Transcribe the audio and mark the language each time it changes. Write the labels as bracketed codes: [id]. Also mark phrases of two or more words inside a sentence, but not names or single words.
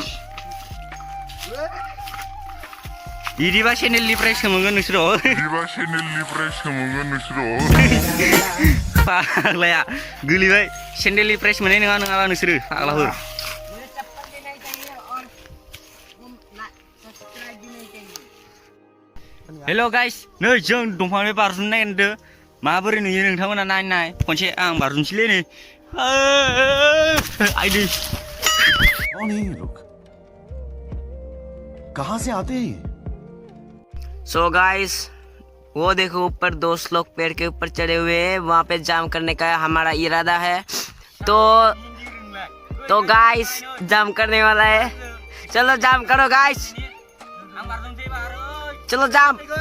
[brx] इदिबा चेनेलनि प्राइस मोनगोन नोंसोरो फाग्लाया गोलैबाय चेनेलनि प्राइस मोननाय नङा नोंसोरो फाग्लाफोर हेल' गाइस नै जों दंफांनिफ्राय बारजुमनो नागिरदों माबोरै नुयो नोंथांमोना नाय खनसे आं बारजुमसैलै नै आइदै [hi] कौन है ये लोग कहां से आते हैं [en] so guys [hi] वो देखो ऊपर दोस्त लोग पेड़ के ऊपर चढ़े हुए हैं वहाँ पे जाम करने का हमारा इरादा है तो गाइस जाम करने वाला है चलो जाम करो गाइस चलो जाम